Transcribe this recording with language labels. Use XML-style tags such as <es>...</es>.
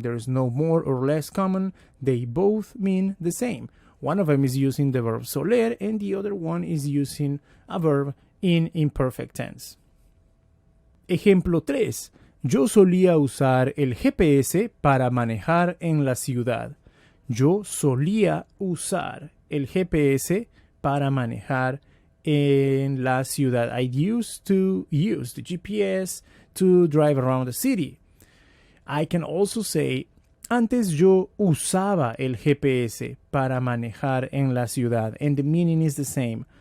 <en>There is no more or less common. They both mean the same. One of them is using the verb soler and the other one is using a verb in imperfect tense.</en> <es>Ejemplo 3. Yo solía usar el GPS para manejar en la ciudad. Yo solía usar el GPS para manejar en la ciudad.</es> <en>I used to use the GPS to drive around the city.</en> <es>I can also say, antes yo usaba el GPS para manejar en la ciudad.</es> <en>And the meaning is the same.</en>